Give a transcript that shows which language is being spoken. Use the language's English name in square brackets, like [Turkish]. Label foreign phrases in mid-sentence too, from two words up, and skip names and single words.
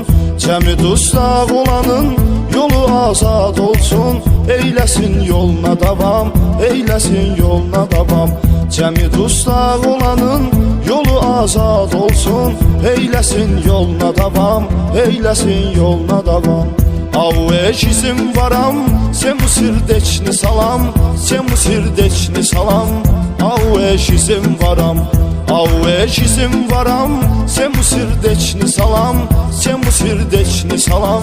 [Azerbaijani] Cəmi dustaq olanın yolu azad olsun, eyləsin yoluna davam, eyləsin yoluna davam. Cəmi dustaq olanın yolu azad olsun, eyləsin yoluna davam, eyləsin yoluna davam. [Russian] Auye жизнь ворам, всему сердечный салам, всему сердечный салам. Auye жизнь ворам, ауе жизнь ворам, всему сердечный салам, всему сердечный салам.